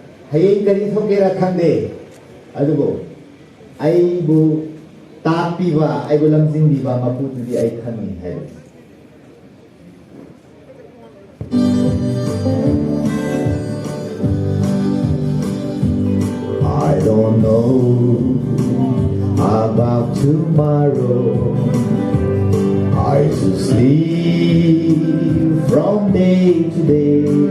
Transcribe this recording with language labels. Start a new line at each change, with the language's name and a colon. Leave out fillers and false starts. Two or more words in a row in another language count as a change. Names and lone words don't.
Manipuri: hayeng kari thokera khangde adugo aibu tapiba aibu lamjindiba maputudi ai khangi hai.
English: I don't know about tomorrow. I just sleep from day to day.